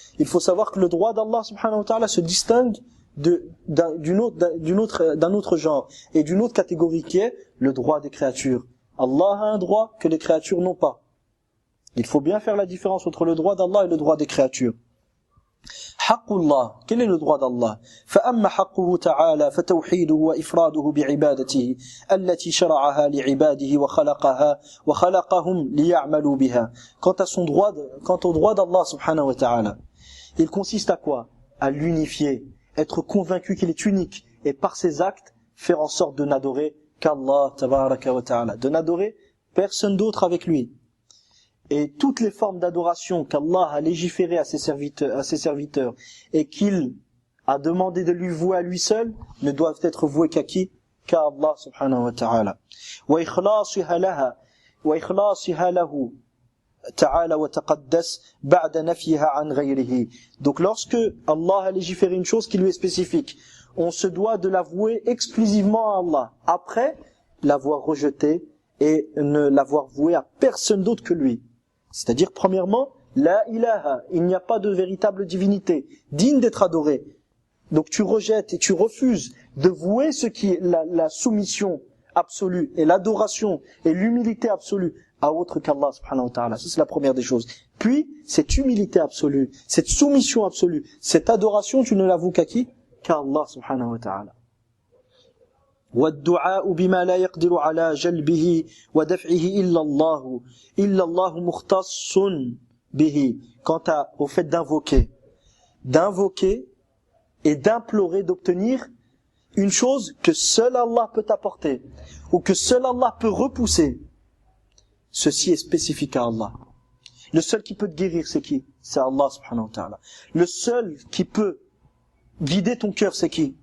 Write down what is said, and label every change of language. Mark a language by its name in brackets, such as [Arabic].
[French] Il faut savoir que le droit d'Allah subhanahu wa ta'ala se distingue d'un autre genre et d'une autre catégorie qui est le droit des créatures. Allah a un droit que les créatures n'ont pas. Il faut bien faire la différence entre le droit d'Allah et le droit des créatures. [Arabic] حق الله, [French] quel est le droit d'Allah? [Arabic] فأما حقه تعالى فتوحيده وإفراده بعبادته التي شرعها لعباده وخلقهم ليعملوا بها. [French] Quant au droit d'Allah subhanahu wa ta'ala, il consiste à quoi? À l'unifier, être convaincu qu'il est unique et par ses actes faire en sorte de n'adorer qu'Allah tabaraka wa ta'ala, de n'adorer personne d'autre avec lui. Et toutes les formes d'adoration qu'Allah a légiférées à ses serviteurs et qu'il a demandé de lui vouer à lui seul ne doivent être vouées qu'à qui? qu'Allah subhanahu wa ta'ala. [Arabic] وإخلاصها لها وإخلاصها له تعالى وتقدس بعد نفيها عن غيره. [French] Donc lorsque Allah a légiféré une chose qui lui est spécifique, on se doit de l'avouer exclusivement à Allah, après l'avoir rejeté et ne l'avoir voué à personne d'autre que lui. C'est-à-dire, premièrement, la ilaha, il n'y a pas de véritable divinité digne d'être adorée. Donc tu rejettes et tu refuses de vouer ce qui est la soumission absolue et l'adoration et l'humilité absolue à autre qu'Allah subhanahu wa ta'ala. Ça c'est la première des choses. Puis, cette humilité absolue, cette soumission absolue, cette adoration, tu ne l'avoues qu'à qui? Qu'à Allah subhanahu wa ta'ala. [Arabic] والدعاء بما لا يقدر على جلبه ودفعه إلا الله مختص به. [French] Quant au fait d'invoquer et d'implorer, d'obtenir une chose que seul Allah peut apporter ou que seul Allah peut repousser, ceci est spécifique à Allah. Le seul qui peut te guérir, c'est qui? C'est Allah subhanahu wa ta'ala. Le seul qui peut guider ton cœur, c'est qui?